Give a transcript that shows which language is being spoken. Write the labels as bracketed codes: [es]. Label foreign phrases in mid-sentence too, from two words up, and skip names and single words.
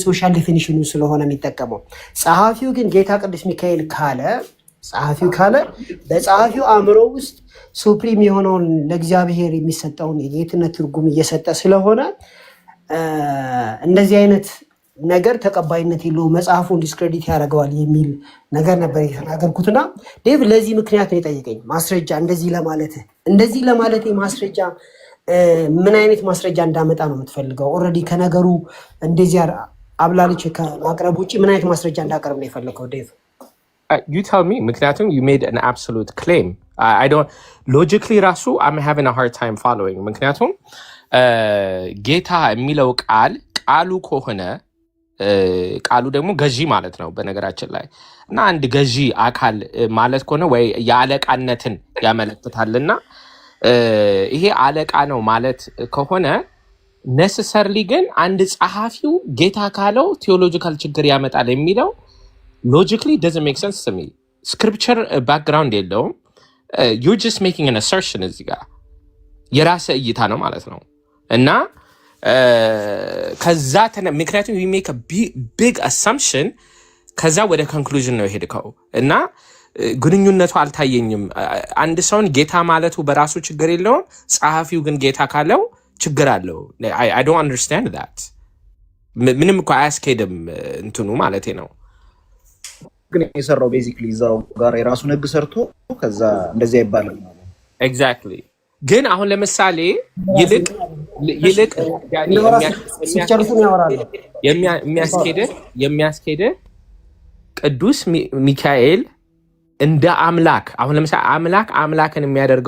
[en] social definition [am] ስለሆነ የሚጠቀመው። ጸሐፊው ግን ጌታ ቅዱስ ሚካኤል ካለ በጸሐፊው አእምሮ ውስጥ ሱፕሪም የሆነውን ለእግዚአብሔር የሚሰጠውን የጌትነት ትርጉም እየሰጠ ስለሆነ እንደዚህ አይነት ነገር ተቀባይነት የለውም፣ መጽሐፉን ዲስክሬዲት ያደርገዋል የሚል ነገር ነበር የተናገርኩትና ዴቭ ለዚህ ምክንያት ነው የጠየቀኝ። ማስረጃ እንደዚህ ለማለት ማስረጃ ምን አይነት ማስረጃ እንዳመጣ ነው የምትፈልገው? ኦልሬዲ ከነገሩ እንደዚህ አብላልች ከማቅረብ ውጭ ምን አይነት ማስረጃ እንዳቀርብ ነው የፈለገው ዴቭ? [en] You tell me. ምክንያቱም you made an absolute claim. I don't logically ራሱ I'm having a hard time following. [am] ምክንያቱም ጌታ የሚለው ቃሉ ከሆነ ቃሉ ደግሞ ገዢ ማለት ነው በነገራችን ላይ እና አንድ ገዢ አካል ማለት ከሆነ ወይ የአለቃነትን ያመለክታልና ይሄ አለቃ ነው ማለት ከሆነ necessarily ግን አንድ ጸሐፊው ጌታ ካለው ቴዎሎጂካል ችግር ያመጣል የሚለው [en] logically doesn't make sense to me. Scripture background [am] የለውም። [en] You're just making an assertion [am] እዚህ ጋር የራስህ እይታ ነው ማለት ነው እና ከዛ ምክንያቱም [en] you make a big assumption [am] ከዛ ወደ conclusion ነው የሄድከው እና ግንኙነቱ አልታየኝም። አንድ ሰውን ጌታ ማለቱ በራሱ ችግር የለውም፣ ጸሐፊው ግን ጌታ ካለው ችግር አለው። [en] I don't understand that. [am] ምንም እኮ አያስኬድም እንትኑ ማለቴ ነው። ግን የሰራው ቤዚክሊ እዛው ጋር የራሱን ህግ ሰርቶ ከዛ እንደዚህ አይባልም። ኤግዛክትሊ። ግን አሁን ለምሳሌ ይልቅ የሚያስኬደ ቅዱስ ሚካኤል እንደ አምላክ አሁን ለምሳሌ አምላክን የሚያደርገው